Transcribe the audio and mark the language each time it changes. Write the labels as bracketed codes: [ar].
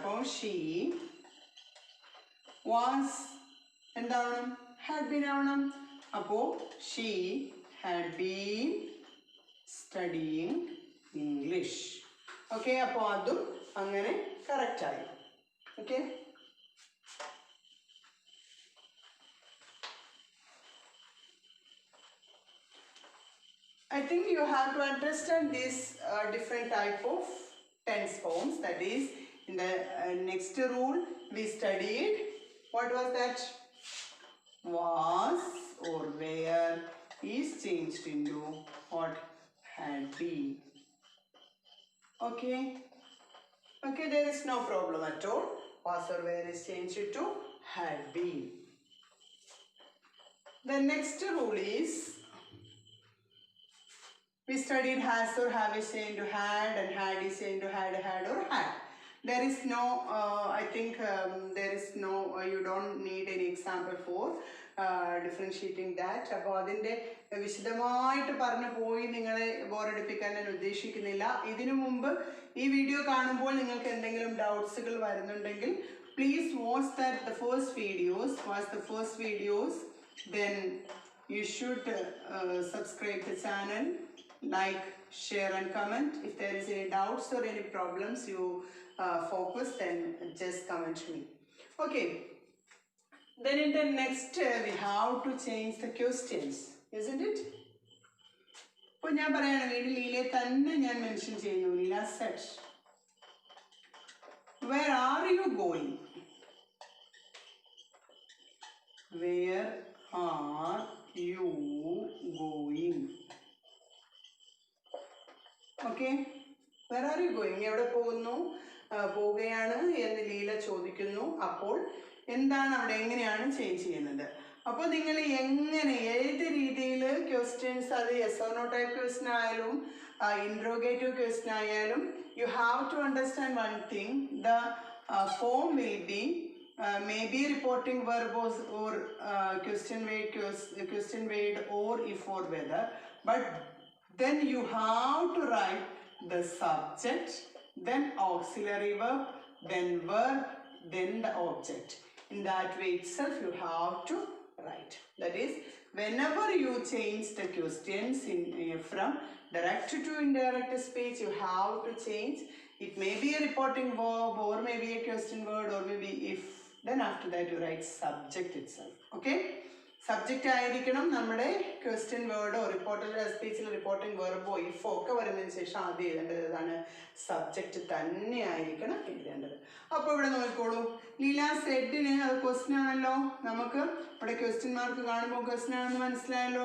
[ml] അപ്പോൾ [en] she was [ml] എന്താവണം? [en] had been [ml] ആവണം. അപ്പോൾ [en] she had been studying English. [ml] Okay, അപ്പോൾ അതും അങ്ങനെ കറക്റ്റ് ആയി. [en] Okay, I think you have to understand this different type of tense forms. That is, in the next rule we studied, what was that? Was or were is changed into what? Had been. Okay. Okay, there is no problem at all. Was or were is changed to had been. The next rule is, we studied has or have is changed to had and had is changed to had or had. There is no, I think there is no, you don't need any example for differentiating that. [ml] അപ്പോൾ അതിൻ്റെ വിശദമായിട്ട് പറഞ്ഞു പോയി നിങ്ങളെ ബോറടിപ്പിക്കാൻ ഞാൻ ഉദ്ദേശിക്കുന്നില്ല. ഇതിനു മുമ്പ് ഈ വീഡിയോ കാണുമ്പോൾ നിങ്ങൾക്ക് എന്തെങ്കിലും ഡൗട്ട്സുകൾ വരുന്നുണ്ടെങ്കിൽ [en] Please watch the first videos. Then you should subscribe the channel, like, share and comment. If there is any doubts or any problems you focus, then just comment me. Okay, then in the next we have to change the questions, isn't it? [ml] അപ്പോൾ ഞാൻ പറയാണ്, വീട്ടിൽ ലീലയെ തന്നെ ഞാൻ mention ചെയ്യുന്നു. [en] Leela said, where are you going? Where are you going? Okay, where are you going? [ml] എവിടെ പോകുന്നു, പോവുകയാണ് എന്ന് ലീല ചോദിക്കുന്നു. അപ്പോൾ എന്താണ് അവിടെ, എങ്ങനെയാണ് ചേഞ്ച് ചെയ്യുന്നത്? അപ്പോൾ നിങ്ങൾ എങ്ങനെ, ഏത് രീതിയിൽ ക്വസ്റ്റ്യൻസ്, അത് [en] yes or no type question [ml] ആയാലും [en] interrogative question [ml] ആയാലും [en] you have to understand one thing. The form will be maybe reporting verb or question word or if or whether, but then you have to write the subject, then auxiliary verb, then verb, then the object. In that way itself you have to write. That is, whenever you change the questions from direct to indirect speech, you have to change. It may be a reporting verb or maybe a question word or maybe if. Then after that you write subject itself. Okay? [ml] Subject ആയിരിക്കണം നമ്മുടെ question വേർഡോ reported സ്പീച്ചിൽ reporting വെർബോ ഇഫോ ഒക്കെ വരുന്നതിന് ശേഷം ആദ്യം എഴുതേണ്ടത് ഏതാണ്? Subject തന്നെ ആയിരിക്കണം എഴുതേണ്ടത്. അപ്പോൾ ഇവിടെ നോക്കിക്കോളൂ, ലീല സെഡിന് അത് ക്വസ്റ്റ്യൻ ആണല്ലോ. നമുക്ക് ഇവിടെ ക്വസ്റ്റ്യൻ മാർക്ക് കാണുമ്പോൾ ക്വസ്റ്റ്യൻ ആണെന്ന് മനസ്സിലായല്ലോ.